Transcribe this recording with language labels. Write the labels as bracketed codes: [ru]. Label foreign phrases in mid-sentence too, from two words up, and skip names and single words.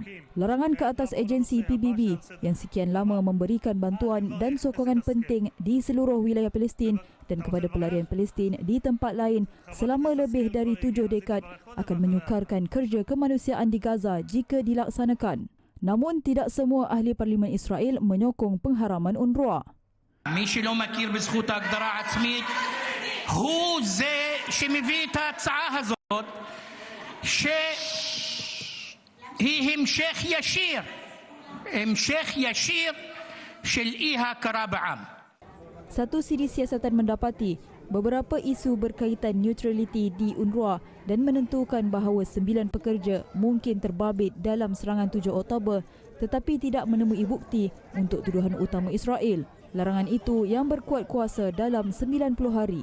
[ms] Larangan ke atas agensi PBB yang sekian lama memberikan bantuan dan sokongan penting di seluruh wilayah Palestin dan kepada pelarian Palestin di tempat lain selama lebih dari 7 dekad akan menyukarkan kerja kemanusiaan di Gaza jika dilaksanakan. Namun tidak semua ahli parlimen Israel menyokong pengharaman UNRWA. [he] מי שלא מכיר בזכות ההגדרה העצמית הוא זה שמביא את ההצעה הזאת שהיא המשך ישיר של אי ההכרה בעם. [ms] Satu siri siasatan mendapati beberapa isu berkaitan neutraliti di UNRWA dan menentukan bahawa 9 pekerja mungkin terbabit dalam serangan 7 Oktober tetapi tidak menemui bukti untuk tuduhan utama Israel. Larangan itu yang berkuat kuasa dalam 90 hari.